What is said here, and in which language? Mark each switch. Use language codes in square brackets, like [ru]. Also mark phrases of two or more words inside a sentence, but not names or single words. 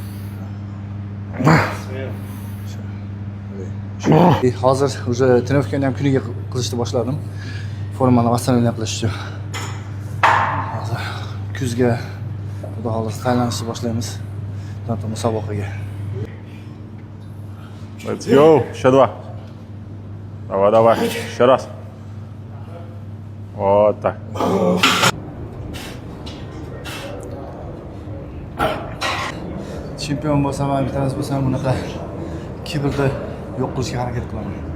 [uz] Hozir уже trenirovkani ham kuniga qilishni boshladim. Formani восстановление qilish uchun. Hozir kuzga xudo xohlasa tayyorlanishni boshlaymiz. Tanto musobaqaga. [en] Let's go. [ru] Еще два. Давай. Еще раз. Вот так. [uz] Chempion bo'lsam ham, bittamiz bo'lsam bunaqa kibrni yo'q qilishga harakat qilaman.